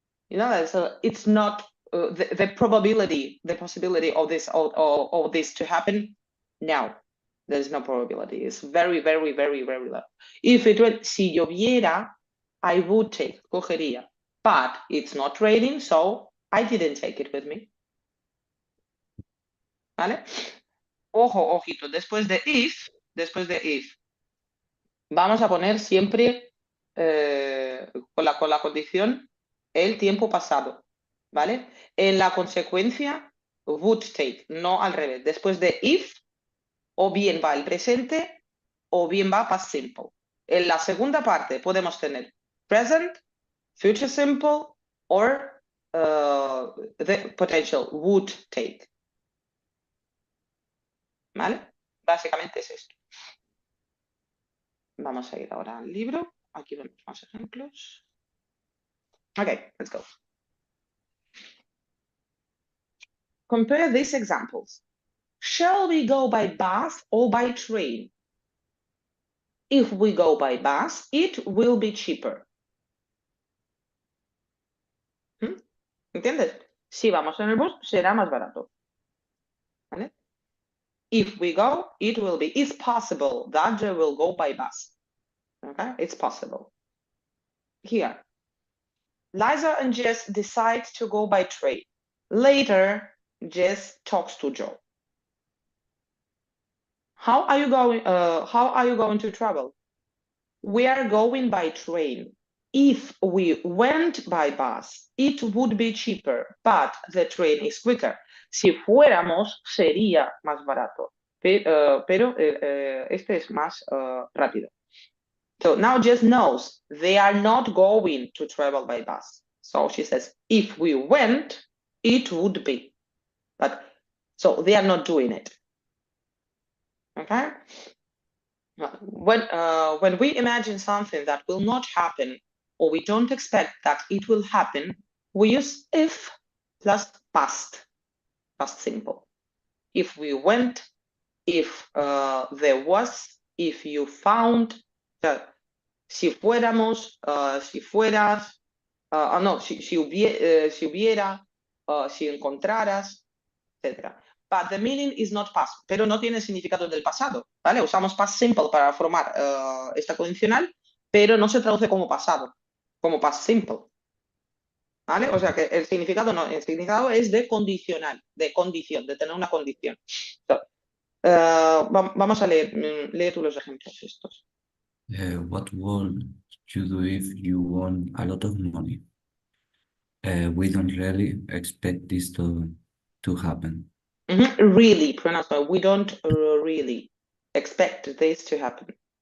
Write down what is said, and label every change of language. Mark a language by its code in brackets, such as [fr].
[en] You know, so it's not the probability, the possibility of this to happen. No, there's no probability. It's very low. If it were, [es] si lloviera, [en] I would take, [es] cogería. [en] But it's not raining, so I didn't take it with me. [es] ¿Vale? Ojo, ojito, después de if, vamos a poner siempre con la condición el tiempo pasado, ¿vale? En la consecuencia [en] would take, [es] no al revés. Después de if, o bien va el presente, o bien va past simple. En la segunda parte podemos tener [en] present, future simple, or the potential would take. [es] ¿Vale? Básicamente es esto. Vamos a ir ahora al libro. Aquí vemos más ejemplos. [en] Okay, let's go. Compare these examples. Shall we go by bus or by train? If we go by bus, it will be cheaper. [es] ¿Entiendes? Si vamos en el bus, será más barato. [en] ¿Vale? If we go, it will be. It's possible that they will go by bus. Okay, it's possible. Here, Liza and Jess decide to go by train. Later, Jess talks to Joe. How are you going to travel? We are going by train. If we went by bus, it would be cheaper, but the train is quicker. [es] Si fuéramos, sería más barato, pero este es más rápido. [en] So now Jess knows they are not going to travel by bus. So she says, if we went, it would be. But so they are not doing it. Okay? When we imagine something that will not happen, or we don't expect that it will happen, we use if plus past simple. If we went, if there was, if you found, [es] si fuéramos, si fueras, no, si hubiera, si encontraras, etc. [en] But the meaning is not past, [es] pero no tiene significado del pasado, ¿vale? Usamos past simple para formar esta condicional, pero no se traduce como pasado, como past simple, ¿vale? O sea que el significado no, el significado es de condicional, de condición, de tener una condición. So, vamos a leer, lee tú los ejemplos estos. [en] What would you do if you won a lot of money? We don't really expect this to happen. Really, pronounce we don't really expect this to happen.